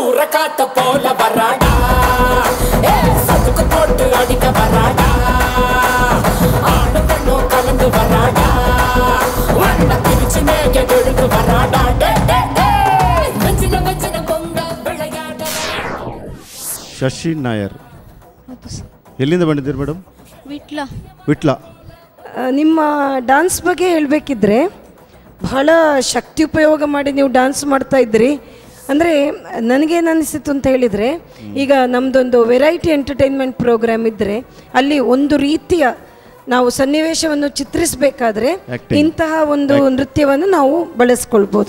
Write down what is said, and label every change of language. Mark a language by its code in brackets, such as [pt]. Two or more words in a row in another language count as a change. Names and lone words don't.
[ta] காத்த போல வராடா சதுக்கு போட்டு அடிக்க வராடா ஆணு பெண்ணும் கலந்து வராடா வண்ண பிரிச்சு மேக கொழுந்து வராடா வச்சின வச்சின பொங்க விளையாட. [kn] ಶಶಿ ನಾಯರ್, ಎಲ್ಲಿಂದ ಬಂದಿದ್ದೀರಿ ಮೇಡಮ್? ವಿಟ್ಲ. ನಿಮ್ಮ ಡ್ಯಾನ್ಸ್ ಬಗ್ಗೆ ಹೇಳಬೇಕಿದ್ರೆ ಬಹಳ ಶಕ್ತಿ ಉಪಯೋಗ ಮಾಡಿ ನೀವು ಡ್ಯಾನ್ಸ್ ಮಾಡ್ತಾ ಇದ್ರಿ. ಅಂದರೆ ನನಗೇನು ಅನಿಸಿತು ಅಂತ ಹೇಳಿದರೆ, ಈಗ ನಮ್ಮದೊಂದು ವೆರೈಟಿ ಎಂಟರ್ಟೈನ್ಮೆಂಟ್ ಪ್ರೋಗ್ರಾಮ್ ಇದ್ದರೆ ಅಲ್ಲಿ ಒಂದು ರೀತಿಯ ನಾವು ಸನ್ನಿವೇಶವನ್ನು ಚಿತ್ರಿಸಬೇಕಾದ್ರೆ ಇಂತಹ ಒಂದು ನೃತ್ಯವನ್ನು ನಾವು ಬಳಸ್ಕೊಳ್ಬೋದು.